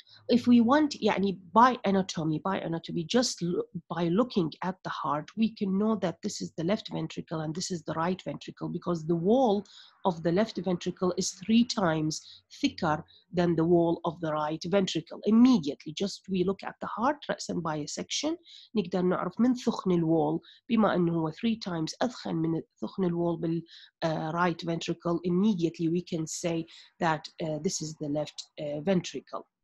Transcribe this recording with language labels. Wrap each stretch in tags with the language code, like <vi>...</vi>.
<en>If we want</en> <ar>يعني</ar> <en>by anatomy, just by looking at the heart, we can know that this is the left ventricle and this is the right ventricle, because the wall of the left ventricle is 3 times thicker than the wall of the right ventricle. Immediately, just we look at the heart</en> <ar>رأساً</ar> <en>by a section,</en> <ar>نقدر نعرف من ثخن الوول بما أنه هو</ar> <en>3 times</en> <ar>أثخن من ثخن الوول بال</ar> <en>right ventricle. Immediately we can say that this is the left ventricle.</en>